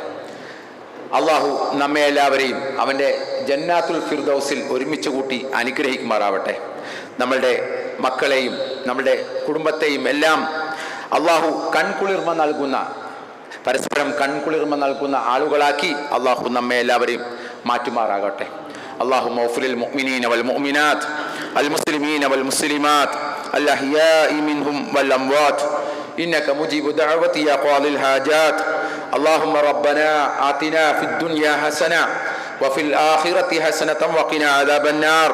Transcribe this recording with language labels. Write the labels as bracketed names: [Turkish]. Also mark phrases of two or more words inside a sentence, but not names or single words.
[Malayalam] അല്ലാഹു നമ്മെ എല്ലാവരെയും അവൻ്റെ ജന്നാത്തുൽ ഫിർദൗസിൽ ഒരുമിച്ച് കൂട്ടി അനുഗ്രഹിക്കുമാറാവട്ടെ. നമ്മളുടെ മക്കളെയും നമ്മളുടെ കുടുംബത്തെയും എല്ലാം അല്ലാഹു കൺകുളിർമ നൽകുന്ന, പരസ്പരം കൺകുളിർമ നൽകുന്ന ആളുകളാക്കി അല്ലാഹു നമ്മെ എല്ലാവരെയും മാറ്റുമാറാകട്ടെ. [Arabic] اللهم اغفر للمؤمنين والمؤمنات المسلمين والمسلمات الأحياء منهم والأموات إنك مجيب دعوة يا قاضي الحاجات. اللهم ربنا آتنا في الدنيا حسنة وفي الآخرة حسنة وقنا عذاب النار.